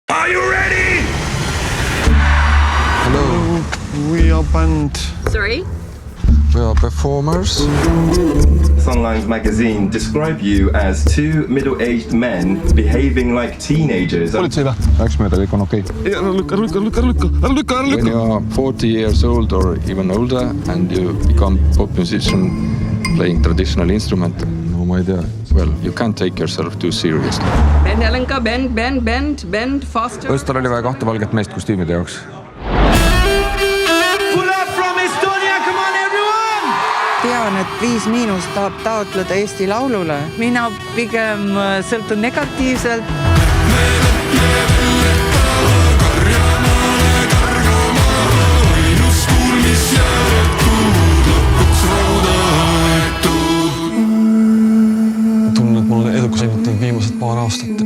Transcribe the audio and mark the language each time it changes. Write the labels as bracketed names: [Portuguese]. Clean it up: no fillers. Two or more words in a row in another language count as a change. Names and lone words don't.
[English] Are you ready? Hello. We are band. Sorry? We are performers. Sunlines magazine describe you as two middle-aged men behaving like teenagers. [Estonian] Politsei või? Läks mööda, kõik on okei. [English] When you are 40 years old or even older and you become pop musician playing traditional instrument, [Estonian] no ma ei tea. [English] Well, you can't take yourself too seriously. Bend, Alenka, bend, faster. [Estonian] Õstal oli vaja 2 valget meest kostüümide jaoks. Tean, et 5- tahab taotleda Eesti Laulule. Mina pigem sõltun negatiivselt. Tunnen, et ma olen edukas ainult viimased paar aastat.